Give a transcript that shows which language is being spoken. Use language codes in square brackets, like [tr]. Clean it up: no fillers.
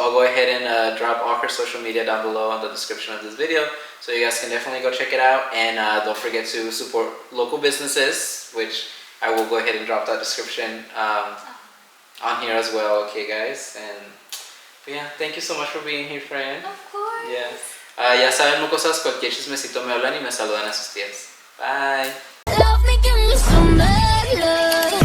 [en] I'll go ahead and drop all her social media down below on the description of this video, so you guys can definitely go check it out. And don't forget to support local businesses, which I will go ahead and drop that description on here as well. Okay, guys. But yeah, thank you so much for being here, friend. Of course. Yeah. [es] Ya saben, Mocosas, cualquier chismecito me hablan y me saludan a sus tías. Bye. [en] Love me, give me some bad love.